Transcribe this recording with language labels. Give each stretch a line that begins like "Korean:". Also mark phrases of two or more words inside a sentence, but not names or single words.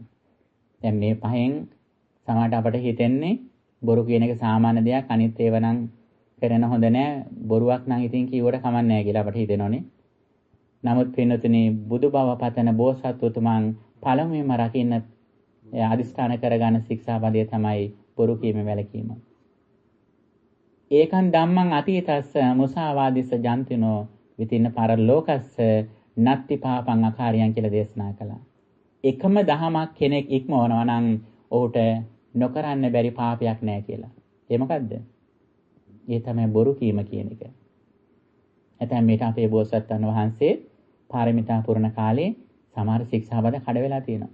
Sinhala: දැන් මේ පහෙන් සමහරට අපට හිතෙන්නේ බොරු කියන එක සාමාන්‍ය දෙයක්, අනිත් ඒවා නම් කරන හොඳ නැහැ, බොරුවක් නම් ඉතින් කිව්වට කමක් නැහැ කියලා අපට හිතෙනෝනේ. නමුත් පින්වතුනි, බුදු බව පතන බෝසත්තුතුමන් පළමුවෙන්ම රකින්න අදිස්ථාන කරගන්න ශික්ෂාපදය තමයි බොරු කීම වැළකීම.
Pali: ඒකන් ධම්මං අතීතස්ස මුසාවාදිස්ස ජන්තිනෝ විතින්න පරලෝකස්ස නත්ති පාපං අකාරියන්
Sinhala: කියලා දේශනා කළා. එකම දහමක් කෙනෙක් ඉක්මවනවා නම් ඔහුට නොකරන්න බැරි පාපයක් නැහැ කියලා. ඒ මොකද්ද? ඒ තමයි බොරු කීම කියන එක. නැත්නම් මේක අපේ බෝසත්ණන් වහන්සේ පාරමිතා පුරන කාලේ සමහර ශික්ෂාපද කඩ වෙලා තියෙනවා.